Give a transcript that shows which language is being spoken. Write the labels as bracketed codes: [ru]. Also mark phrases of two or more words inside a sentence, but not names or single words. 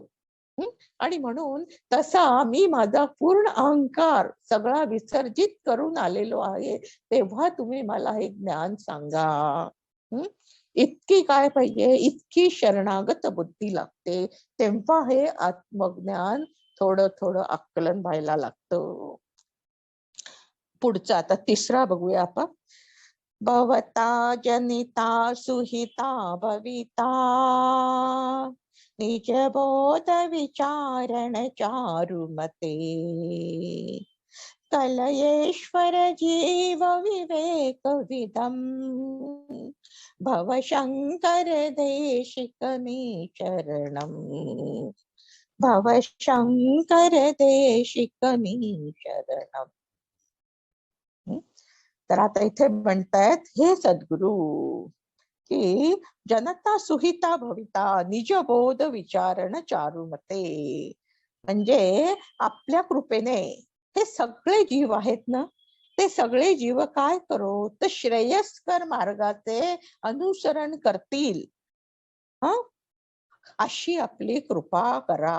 [mr] आणि म्हणून तसा मी माझा पूर्ण अहंकार सगळा विसर्जित करून आलेलो आहे, तेव्हा तुम्ही मला हे ज्ञान सांगा. इतकी काय पाहिजे, इतकी शरणागत बुद्धी लागते, तेव्हा हे आत्मज्ञान थोडं थोडं आकलन व्हायला लागतं. पुढचा आता तिसरा बघूया आपण. [sa] भवता जनिता सुहिता भविता निज बोध विचारण चारुमते कलयेश्वर जीव विवेक विदम भव शंकर देशिक मे चरणम भव शंकर देशिक मे चरणम. [mr] तर आता इथे म्हणतायत, हे सद्गुरु, की [sa] जनता सुहिता भविता निजबोध विचारण चारुमते, [mr] म्हणजे आपल्या कृपेने हे सगळे जीव आहेत ना, ते सगळे जीव काय करो, तर श्रेयस्कर मार्गाचे अनुसरण करतील, अशी आपली कृपा करा.